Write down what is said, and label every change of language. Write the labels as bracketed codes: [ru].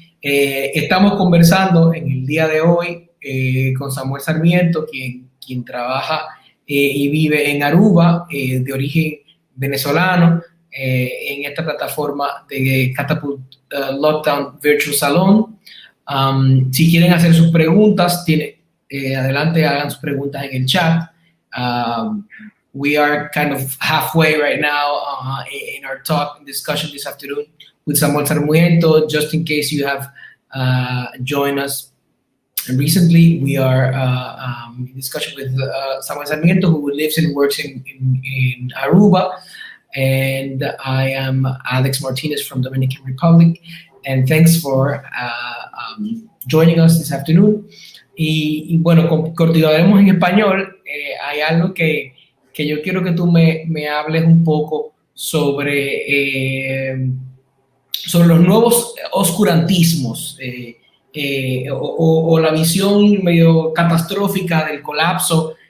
[es] Estamos conversando en el día de hoy con Samuel Sarmiento, quien trabaja y vive en Aruba, de origen venezolano, en esta plataforma de Catapult Lockdown Virtual Salon. Si quieren hacer sus preguntas, adelante, hagan sus preguntas en el chat. [en] We are kind of halfway right now in our talk and discussion this afternoon with Samuel Sarmiento. Just in case you have joined us recently, we are in discussion with Samuel Sarmiento, who lives and works in Aruba. And I am Alex Martinez from Dominican Republic. And thanks for joining us this afternoon. [es] Y bueno, continuaremos en español. Hay algo que yo quiero que tú me hables un poco sobre los nuevos oscurantismos o la visión medio catastrófica del colapso.